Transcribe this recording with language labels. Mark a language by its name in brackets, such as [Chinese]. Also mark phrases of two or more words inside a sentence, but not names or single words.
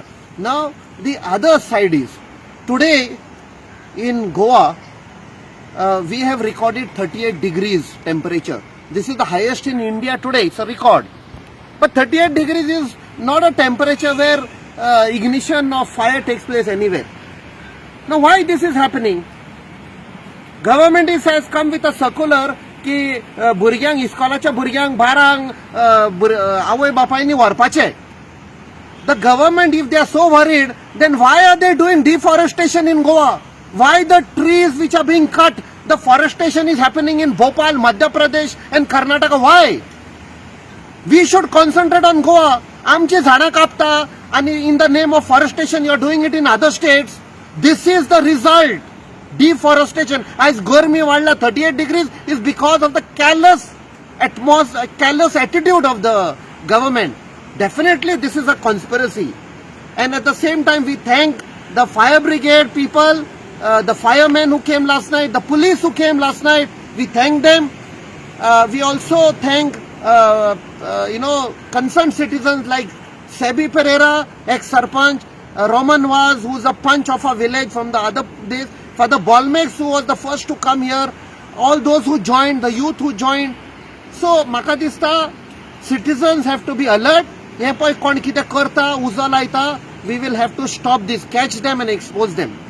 [English] Now the other side is, today in Goa, we have recorded 38 degrees temperature. This is the highest in India today, it's a record. But 38 degrees is not a temperature where ignition of fire takes place anywhere. Now why this is happening? Government has come with a circular [Konkani] की भुरग्यांक इस्कॉलाच्या भुरग्यांक बारांक आवय बापायनी व्हरपाचे. [English] The government, if they are so worried, then why are they doing deforestation in Goa? Why the trees which are being cut, the forestation is happening in Bhopal, Madhya Pradesh and Karnataka? Why? We should concentrate on Goa. [Konkani] आमची झाडां कापता आणि [English] in the name of forestation you are doing it in other states. This is the result. Deforestation. As [Konkani] गर्मी वाढला [English] 38 degrees is because of the callous attitude of the government. Definitely this is a conspiracy. And at the same time we thank the fire brigade people, the firemen who came last night, the police who came last night. We thank them. We also thank concerned citizens like Sebi Pereira, ex-sarpanch, Roman Vaz, who is a punch of a village from the other days, Father Balmex, who was the first to come here, all those who joined, the youth who joined. So [Konkani] म्हाका दिसता [English] citizens have to be alert. [Konkani] हे पळय कोण कितें करता, उजो लायता, [English] we will have to stop this, catch them and expose them.